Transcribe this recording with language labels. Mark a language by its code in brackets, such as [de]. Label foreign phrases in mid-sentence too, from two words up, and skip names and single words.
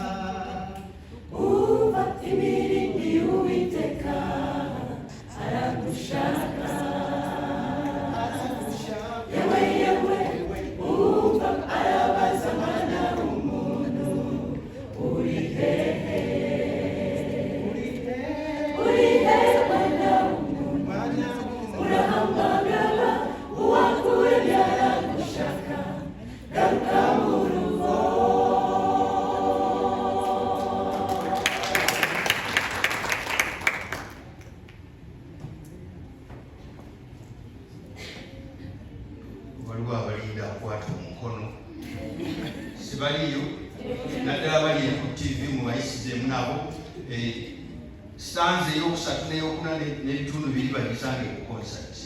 [rw] uva imirindi y'Uwiteka aragushaka yewe umva arabaza mwana w'umuntu uri hehe mwana w'umuntu urahamagara uwakuremye aragushaka garuka mu rugo [lg] waliwo abalinda akwata omukono sibaliyo naddala baliyo ku TV mubayisizemu nabo stanza eyokusatu n'eyokuna n'ebitundu biri bagisange ku concert